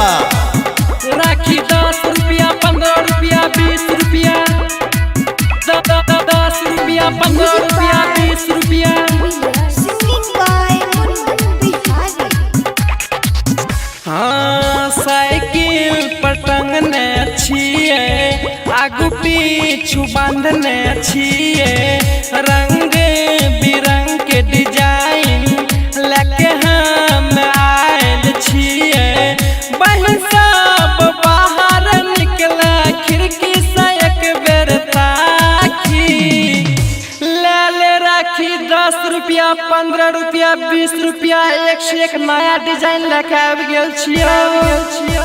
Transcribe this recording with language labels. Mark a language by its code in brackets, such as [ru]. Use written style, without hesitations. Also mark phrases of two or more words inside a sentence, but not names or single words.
[mai] राखी 10 रुपया 15 रुपया 20 रुपया 10 रुपया 15 रुपया 20 रुपया। हाँ साइकिल पर टंगने छिए, आगू पीछू बांधने छिए, रंग बिरंग के डिजाइन लेके हम आयल छिए। बहन सब बाहर निकला खिड़की से एक बेर ताकी, ले राखी 10 रुपया 15 रुपया 20 रुपया 1 से 1 नया डिजाइन लेके आबि गेल छियै।